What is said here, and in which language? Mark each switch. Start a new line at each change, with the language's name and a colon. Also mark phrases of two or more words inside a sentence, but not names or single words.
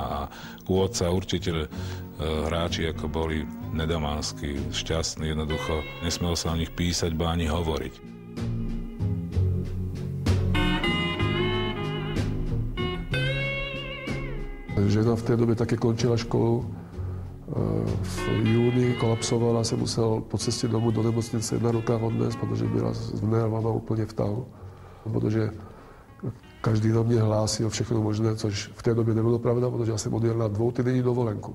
Slovak: A u otca určite hráči, ako boli Nedomanskí, šťastní, jednoducho nesmelo sa o nich písať, ba ani hovoriť.
Czech: Žena v té době také končila školu. V júni kolapsovala, se musel po cestě domů do nemocnice na rukách odnést, protože byla s nervama úplně v tahu. Protože každý na mě hlásil všechno možné, což v té době nebylo pravda, protože já jsem odjel na 2týdenní dovolenku.